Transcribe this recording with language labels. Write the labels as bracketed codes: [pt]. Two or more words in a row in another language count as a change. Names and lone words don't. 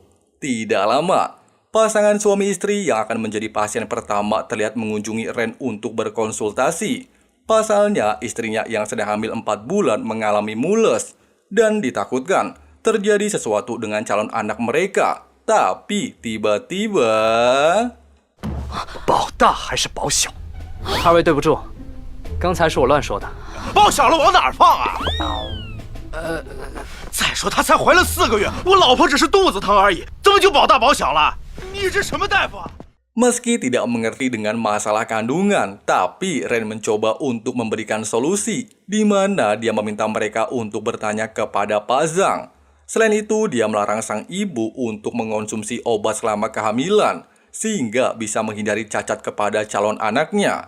[id] Tidak lama, pasangan suami istri yang akan menjadi pasien pertama terlihat mengunjungi Ren untuk berkonsultasi. Pasalnya, istrinya yang sedang hamil 4 bulan mengalami mules dan ditakutkan terjadi sesuatu dengan calon anak mereka. Tapi tiba-tiba... [zh] 保大还是保小？二位对不住，刚才是我乱说的。报小了往哪儿放啊？再说她才怀了4个月，我老婆只是肚子疼而已，怎么就保大保小了？你这什么大夫啊？ [id] Meski tidak mengerti dengan masalah kandungan, tapi Ren mencoba untuk memberikan solusi, di mana dia meminta mereka untuk bertanya kepada Pak Zhang. Selain itu, dia melarang sang ibu untuk mengonsumsi obat selama kehamilan, sehingga bisa menghindari cacat kepada calon anaknya.